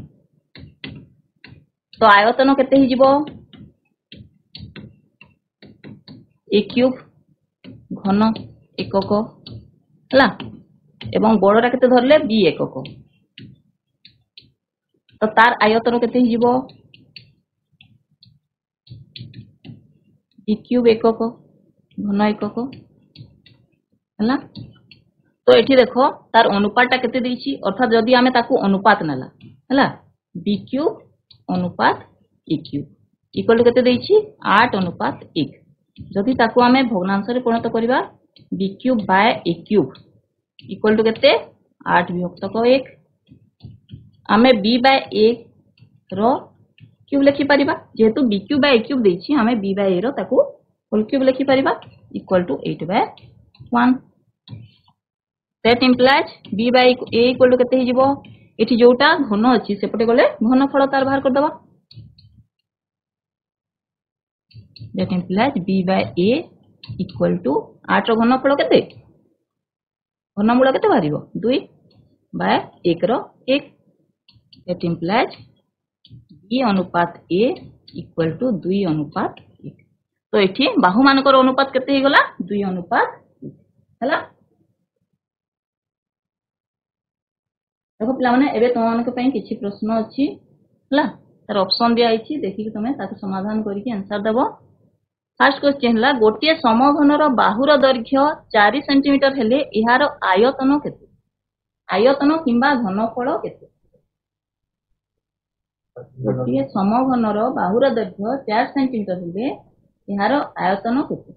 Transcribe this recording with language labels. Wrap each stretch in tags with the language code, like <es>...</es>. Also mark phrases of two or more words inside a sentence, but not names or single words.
<or>ତ ଆୟତନ କେତେ ହୋଇଯିବ a କ୍ୟୁବ ଘନ ଏକକ ହେଲା ଏବଂ ବଡ଼ଟା କେତେ ଧରିଲେ b ଏକକ ତ ତାର ଆୟତନ କେତେ ହୋଇଯିବ b କ୍ୟୁବ ଏକକ ଘନ ଏକକ ହେଲା ତ ଏଠି ଦେଖ ତାର ଅନୁପାତଟା କେତେ ଦେଇଛି ଅର୍ଥାତ୍ ଯଦି ଆମେ ତାକୁ ଅନୁପାତ ନେଲେ ହେଲା b କ୍ୟୁବ ଅନୁପାତ a କ୍ୟୁବ</or> <en>equal to</en> <or>କେତେ ଦେଇଛି 8:1 ଯଦି ତାକୁ ଆମେ ଭଗ୍ନାଂଶ ରେ ପରିଣତ କରିବା b କ୍ୟୁବ</or> <en>by a cube equal to</en> <or>କେତେ 8 ବିଭକ୍ତ 1 ଆମେ b ବାଏ a ର କ୍ୟୁବ ଲେଖି ପାରିବା ଯେହେତୁ b କ୍ୟୁବ ବାଏ a କ୍ୟୁବ ଦେଇଛି ଆମେ b ବାଏ a ର ତାକୁ</or> <en>whole cube</en> <or>ଲେଖି ପାରିବା</or> <en>equal to 8/1 that implies b by a equal to</en> <or>କେତେ ହୋଇଯିବ ଏଠି ଯୋଉଟା ଘନ ଅଛି ସେପଟେ ଗଲେ ଘନଫଳ ତାର ବାହାର କରିଦବା</or> <en>that implies b by a equal to</en> <or>8 ର ଘନଫଳ କେତେ ଘନମୂଳ କେତେ ବାହାରିବ 2 ବାଏ 1 ର 1</or> <en>that implies b</en> <or>ଅନୁପାତ a</or> <en>equal to</en> <or>2 ଅନୁପାତ 1 ତ ଏଠି ବାହୁ ମାନଙ୍କର ଅନୁପାତ କେତେ ହୋଇଗଲା 2 ଅନୁପାତ ହେଲା ଦେଖ ପିଲାମାନେ ଏବେ ତୁମମାନଙ୍କ ପାଇଁ କିଛି ପ୍ରଶ୍ନ ଅଛି ହେଲା ତାର ଅପସନ ଦିଆଯାଇଛି ଦେଖି କି ତୁମେ ତାକୁ ସମାଧାନ କରି କି ଆନସର ଦେବ</or> <en>first question</en> <or>ହେଲା ଗୋଟିଏ ସମଘନର ବାହୁର ଦୈର୍ଘ୍ୟ 4 ସେଣ୍ଟିମିଟର ହେଲେ ଏହାର ଆୟତନ କେତେ ଆୟତନ କିମ୍ବା ଘନଫଳ କେତେ ଗୋଟିଏ ସମଘନର ବାହୁର ଦୈର୍ଘ୍ୟ 4 ସେଣ୍ଟିମିଟର ହେଲେ ଏହାର ଆୟତନ କେତେ</or>